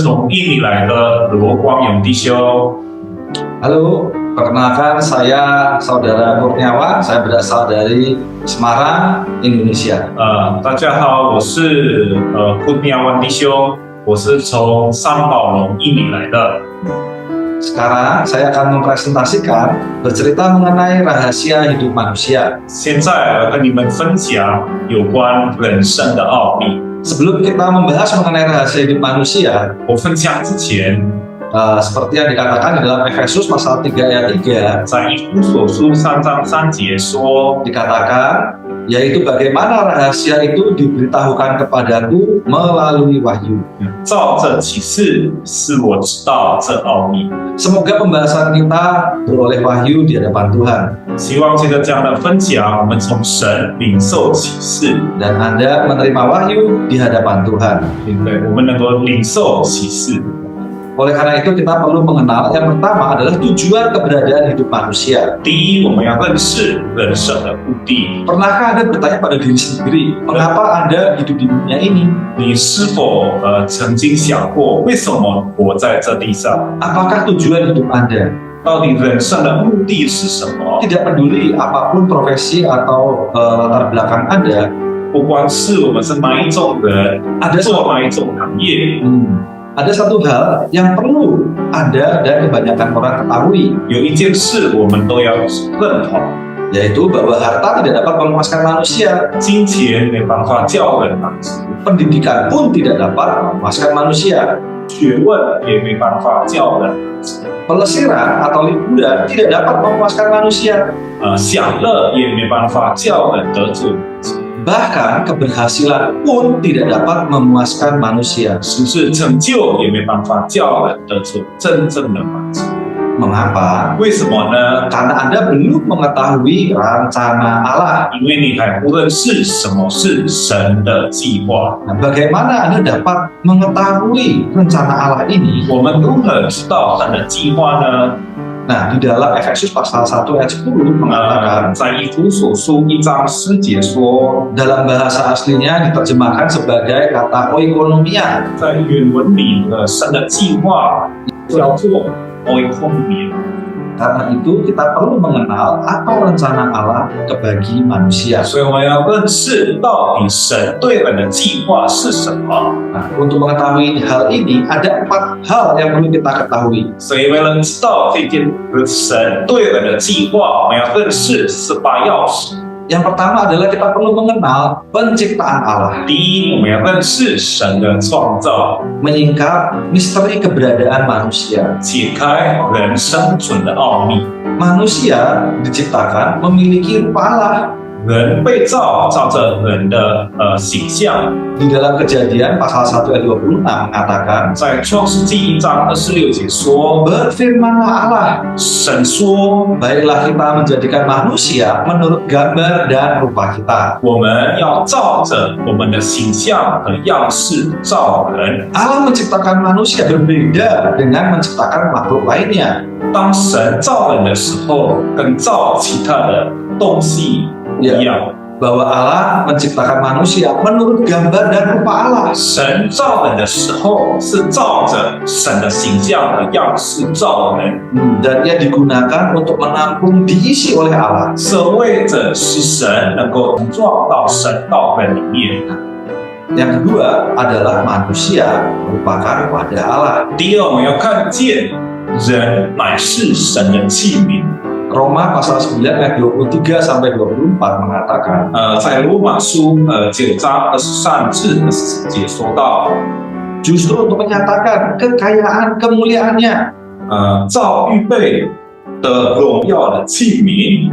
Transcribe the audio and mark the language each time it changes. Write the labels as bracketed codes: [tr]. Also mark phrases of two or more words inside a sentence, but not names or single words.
[zh] 从印尼来的罗光勇弟兄。 [id] Halo, perkenalkan saya Saudara Kurniawan, saya berasal dari Semarang, Indonesia. [zh] 大家好，我是Kurniawan弟兄，我是从三宝龙印尼来的。 [id] Sekarang saya akan mempresentasikan bercerita mengenai rahasia hidup manusia. [zh] 现在跟你们分享有关人生的奥秘。 [id] Sebelum kita membahas mengenai rahasia hidup manusia, [zh] 我分享之前， [id] seperti yang dikatakan di dalam Efesus pasal 3 ayat 3, [zh] 在以弗所书3章3节说， [id] dikatakan, yaitu bagaimana rahasia itu diberitahukan kepadaku melalui wahyu. [zh] 照着启示使我知道这奥秘。 [id] Semoga pembahasan kita beroleh wahyu di hadapan Tuhan. [zh] 希望借着这样的分享，我们从神领受启示， [id] Dan Anda menerima wahyu di hadapan Tuhan. [zh] 对，我们能够领受启示。 [id] Oleh karena itu kita perlu mengenal yang pertama adalah tujuan keberadaan hidup manusia. [zh] 第一，我们要认识人生的目的。 [id] Pernahkah Anda bertanya pada diri sendiri, mengapa Anda hidup di dunia ini? [zh] 你是否曾经想过，为什么活在这地上？ [id] Apakah tujuan hidup Anda? [zh] 到底人生的目的是什么？ [id] Tidak peduli apapun profesi atau latar belakang Anda, [zh] 不管是我们是哪一种人， [id] ada [zh] 做哪一种行业， [id] ada satu hal yang perlu Anda dan kebanyakan orang ketahui, [zh] 有一件事我们都要认同： [id] yaitu bahwa harta tidak dapat memuaskan manusia, [zh] 金钱没办法叫人满足， [id] pendidikan pun tidak dapat memuaskan manusia, [zh] 学问也没办法叫人， [id] pelesiran atau liburan tidak dapat memuaskan manusia, [zh] 享乐也没办法叫人得着满足， [id] bahkan keberhasilan pun tidak dapat memuaskan manusia. [zh] 甚至成就也没办法叫人得着真正的满足。 [id] Mengapa? [zh] 为什么呢？ [id] Karena Anda belum mengetahui rencana Allah. [zh] 因为你还不认识什么是神的计划。 [id] Nah, bagaimana Anda dapat mengetahui rencana Allah ini? [zh] 我们如何知道神的计划呢？ [id] Nah, di dalam Efesus pasal 1 ayat 10 mengatakan, [zh] 在以弗所书1章10节说， [id] dalam bahasa aslinya diterjemahkan sebagai kata oikonomia. [zh] 在原文里神的计划叫做 oikonomia。 [id] Karena itu kita perlu mengenal apa rencana Allah bagi manusia. [zh] 所以我们要认识到底神对人的计划是什么。 [id] Nah, untuk mengetahui hal ini ada 4 hal yang perlu kita ketahui. [zh] 所以为了知道这件神对人的计划，我们要认识18要旨。 [id] Yang pertama adalah kita perlu mengenal penciptaan Allah, [zh] 第一，我们要认识神的创造， [id] menyingkap misteri keberadaan manusia. [zh] 解开人生存的奥秘。 [id] Manusia diciptakan memiliki rupa Allah. [zh] 人被造着人的形象， [id] Di dalam Kejadian pasal 1 ayat 26 mengatakan, [zh] 在创世纪1章26节说， [id] berfirmanlah Allah, [zh] 神说 [id] baiklah kita menjadikan manusia menurut gambar dan rupa kita. [zh] 我们要照着我们的形象和样式造人。 [id] Allah menciptakan manusia berbeda dengan menciptakan makhluk lainnya. [zh] 当神造人的时候，跟造其他的东西不一样。 [id] Bahwa Allah menciptakan manusia menurut gambar dan rupa Allah. [zh] 神造人的时候是照着神的形象和样式造人， [id] Dan ia digunakan untuk menampung diisi oleh Allah. [zh] 是为着使神能够撞到神到人里面。 [id] Yang kedua adalah manusia merupakan wadah Allah. [zh] 第二，我们要看见人乃是神的器皿。 [id] Roma pasal 9 ayat 23 sampai 24 mengatakan, [zh] 在罗马书9章23至24节说到， [id] justru untuk menyatakan kekayaan kemuliaannya [zh] 造预备的荣耀的器皿，